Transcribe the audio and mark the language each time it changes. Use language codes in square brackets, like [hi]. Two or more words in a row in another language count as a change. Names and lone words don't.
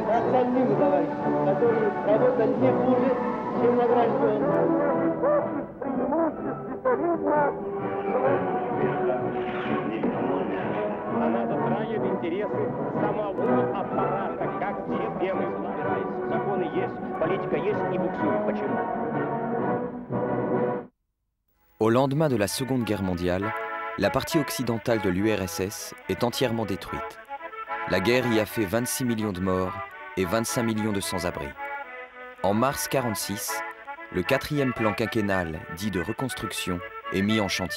[ru] Остальным, товарищи, которые работали не хуже, чем награжденные. Она затрагивает интересы самого аппарата, как все белые собираются. Законы есть, политика есть и буксует. Почему? [fr] Au lendemain de la Seconde Guerre mondiale, la partie occidentale de l'URSS est entièrement détruite. La guerre y a fait 26 millions de morts et 25 millions de sans-abri. En mars 1946, le 4e plan quinquennal, dit de reconstruction, est mis en chantier.